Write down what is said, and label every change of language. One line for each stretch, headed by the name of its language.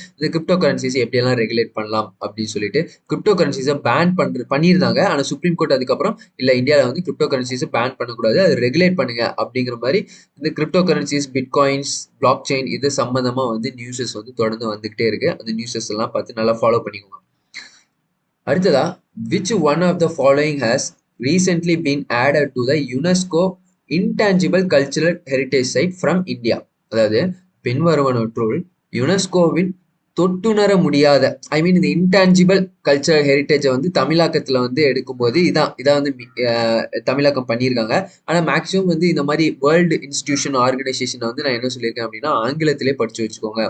Tamil: இந்த crypto currencies எப்படியெல்லாம் regulate பண்ணலாம் அப்படின்னு சொல்லிட்டு கிரிப்டோ கரன்சிஸை பேன் பண்ணியிருந்தாங்க. ஆனால் சுப்ரீம் கோர்ட் அதுக்கப்புறம் இல்லை இந்தியாவில் வந்து கிரிப்டோ கரன்சிஸை பேன் பண்ணக்கூடாது, அது ரெகுலேட் பண்ணுங்க அப்படிங்கிற மாதிரி இந்த crypto currencies bitcoins block chain இது சம்மந்தமாக வந்து நியூஸஸ் வந்து தொடர்ந்து வந்துகிட்டே இருக்கு. அந்த நியூஸஸ் எல்லாம் பார்த்து நல்லா ஃபாலோ பண்ணிக்கோங்க. அடுத்ததா,
English: which one of the following has recently been added to the UNESCO Intangible Cultural Heritage Site from India?
Tamil: அதாவது பின்வருவனவற்றுள் யுனெஸ்கோவின் தொட்டுணர முடியாத இந்த இன்டான்ஜிபிள் கல்ச்சரல் ஹெரிட்டேஜை வந்து தமிழாக்கத்துல வந்து எடுக்கும்போது இதான் வந்து தமிழாக்கம் பண்ணியிருக்காங்க. ஆனா மேக்சிமம் வந்து இந்த மாதிரி வேர்ல்டு இன்ஸ்டிடியூஷன் ஆர்கனைசேஷன் வந்து நான் என்ன சொல்லியிருக்கேன் அப்படின்னா ஆங்கிலத்திலே படிச்சு வச்சுக்கோங்க.